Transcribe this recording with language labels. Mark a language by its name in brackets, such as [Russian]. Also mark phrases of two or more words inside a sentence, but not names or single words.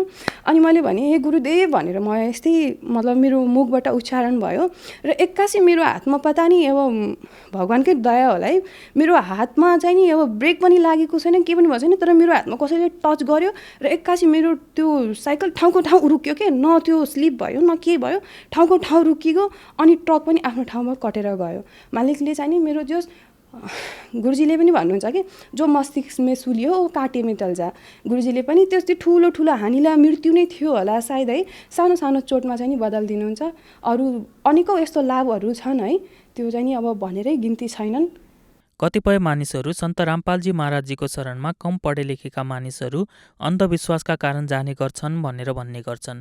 [Nepali] अनि मैले भने हे गुरुदेव भनेर म यस्तै मतलब मेरो मुखबाट उच्चारण भयो र एक्कासी मेरो हातमा पता नि अब भगवान्कै दया होला है, मेरो हातमा चाहिँ नि अब ब्रेक पनि लागेको छैन, केही पनि भएको छैन, तर मेरो हातमा कसैले टच गर्यो र एक्कासी मेरो त्यो साइकल ठाउँको ठाउँ रुक्यो के, न त्यो स्लिप भयो न के भयो, ठाउँको ठाउँ रुकिगयो। अनि ट्रक पनि आफ्नो ठाउँमा कटेर गयो। मालिकले चाहिँ नि मेरो जो गुरुजीले पनि भन्नुहुन्छ कि जो मस्तिष्कमा सुलियो [Hindi] वो काटे में टल जा, [Nepali] गुरुजीले पनि त्यस्तै ठुलो हानिलाई मृत्यु नै थियो होला सायद है, सानो चोटमा चाहिँ नि बदलिदिनुहुन्छ। अरू अनेकौँ यस्तो लाभहरू छन् है, त्यो चाहिँ नि अब भनेरै गिन्ती छैनन्। कतिपय मानिसहरू सन्त रामपालजी महाराजजीको शरणमा कम पढे लेखेका मानिसहरू अन्धविश्वासका कारण जाने गर्छन् भनेर भन्ने गर्छन्।